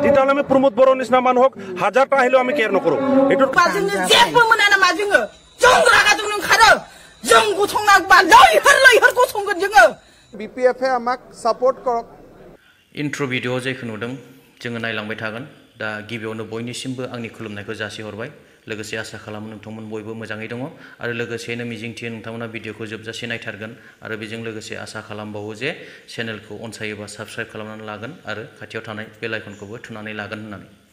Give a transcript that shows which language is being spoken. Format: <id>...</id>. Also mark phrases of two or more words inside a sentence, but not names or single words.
<as>তেতিয়াহ'লে আমি প্ৰমোদ বড়োৰ নিচিনা মানুহক হাজাৰটা আহিলেও আমি কেয়াৰ নকৰোঁ। এইটো BPF আমাক সাপোর্ট করক।</as> <brx>ইন্ট্रो भिडिअ जायखौ नुदों जोङो नायलांबाय थागोन। दा गिबियावनो बयनिसिमबो आंनि खुलुमनायखौ जासिहरबाय। लोगोसे आसा खालामो नोंथांमोन बयबो मोजाङै दङ आरो लोगोसेनो मिजिंथियो नोंथांमोना भिडिअखौ जोबजासे नायथारगोन आरो बेजों लोगोसे आसा खालामबावो जे चेनेलखौ अनसायोबा साबस्क्राइब खालामनानै लागोन आरो खाथियाव थानाय बेल आइकनखौबो थुनानै लागोन होननानै।</brx>